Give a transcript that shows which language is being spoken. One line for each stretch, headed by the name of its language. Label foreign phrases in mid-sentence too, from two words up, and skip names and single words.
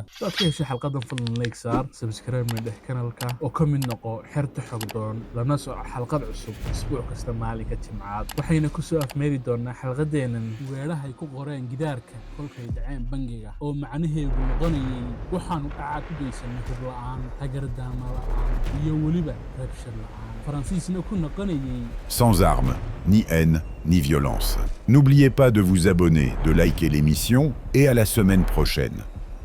Somali: waad ka heshay xalqadan fadlan like saar, subscribe na dheh kanalka oo ka mid noqo xerta xogdoon, lana soco xalqad cusub isbuuc kasta maalinka Jimcaad. waxayna ku soo afmeeri doonaa xalqadeennan weerahay ku qoreen gidaarka kolkay dhaceen bangiga, oo macnaheedu noqonayay waxaanu dhacaa ku geysanay hub la'aan, hagardaama la'aan iyo weliba rabshad la'aan. Faransiisna ku noqonayay
French: sans armes, ni haine, ni violence. N'oubliez pas de vous abonner, de liker l'émission et à la semaine prochaine.